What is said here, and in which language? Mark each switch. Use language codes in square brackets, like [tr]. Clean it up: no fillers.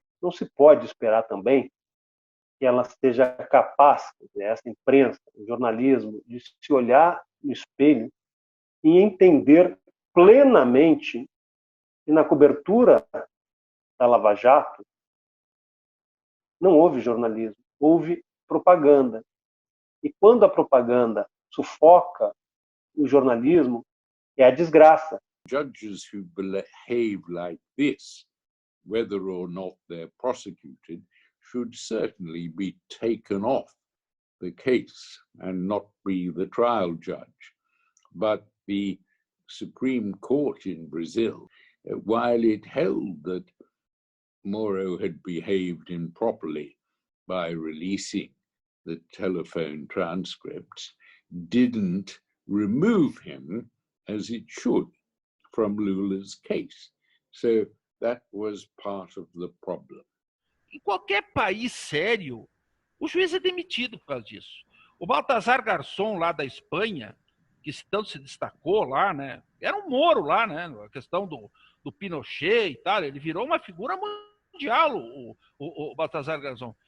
[pt] Não se pode esperar também que ela esteja capaz, essa imprensa, o jornalismo, de se olhar no espelho e entender plenamente que na cobertura da Lava Jato não houve jornalismo, houve propaganda. E quando a propaganda sufoca o jornalismo, é a desgraça. [en] Judges who behave like this, whether or not they're prosecuted, should certainly be taken off the case and not be the trial judge. But the Supreme Court in Brazil, while it held that Moro had behaved improperly by releasing the telephone transcripts, didn't remove him as it should from Lula's case. So that was part of the problem. [pt] Em qualquer país sério, o juiz é demitido por causa disso. O Baltasar Garzón, lá da Espanha, que tanto se destacou lá, né? Era um Moro lá, né? A questão do Pinochet e tal, ele virou uma figura mundial, o Baltasar Garzón.